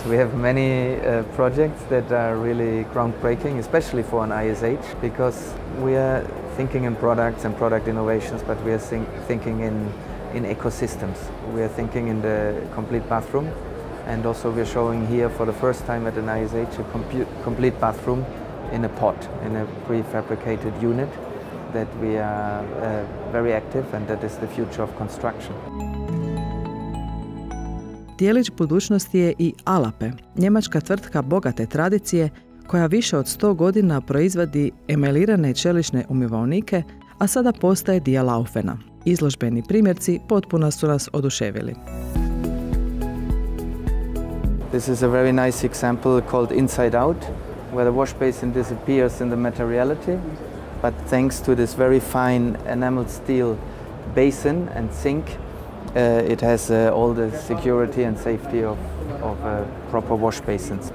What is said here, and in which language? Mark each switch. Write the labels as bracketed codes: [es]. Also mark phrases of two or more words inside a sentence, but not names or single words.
[en] We have many projects that are really groundbreaking, especially for an ISH, because we are thinking in products and product innovations, but we are thinking in ecosystems. We are thinking in the complete bathroom, and also we are showing here for the first time at an ISH a complete bathroom in a pot, in a prefabricated unit, that we are very active, and that is the future of construction. [hr] Dijelić budućnosti je i Alape, njemačka tvrtka bogate tradicije koja više od 100 godina proizvodi emailirane čelične umivaonike, a sada postaje dio Laufena. Izložbeni primjerci potpuno su nas oduševili. [en] This is a very nice example called Inside Out, where the wash basin disappears in the materiality, but thanks to this very fine enameled steel basin and sink, it has all the security and safety of proper wash basins.